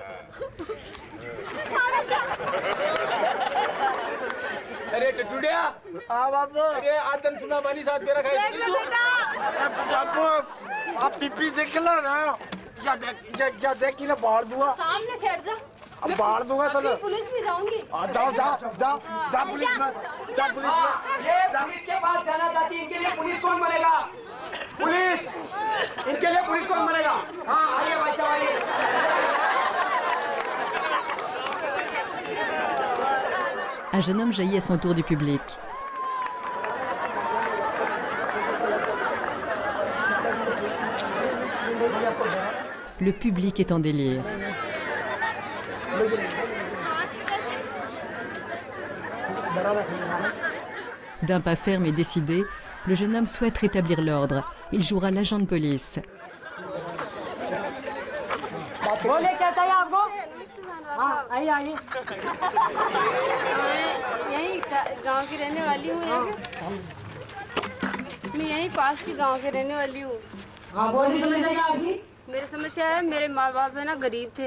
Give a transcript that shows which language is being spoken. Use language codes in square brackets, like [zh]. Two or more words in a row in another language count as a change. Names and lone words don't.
[hi] अरे टुटिया हां बाबू अरे आदन सुना बानी साथ मेरा खाई बाबू आप पीपी देख लो ना या देख कि ना बाहर दूंगा सामने से हट जा अब बाहर दूंगा चलो पुलिस में जाऊंगी जाओ पुलिस में ये पुलिस के पास जाना चाहती है इनके लिए पुलिस कौन बनेगा पुलिस इनके लिए पुलिस कौन बनेगा हाँ आइए भाई साहब आइए [fr] Un jeune homme jaillit à son tour du public. Le public est en délire. D'un pas ferme et décidé, le jeune homme souhaite rétablir l'ordre. Il jouera l'agent de police. [hi] बोले क्या चाहिए आपको हाँ आइए आइए यही गांव की रहने वाली हूँ मैं यही पास की गांव के रहने वाली हूँ मेरी समस्या है मेरे माँ बाप है ना गरीब थे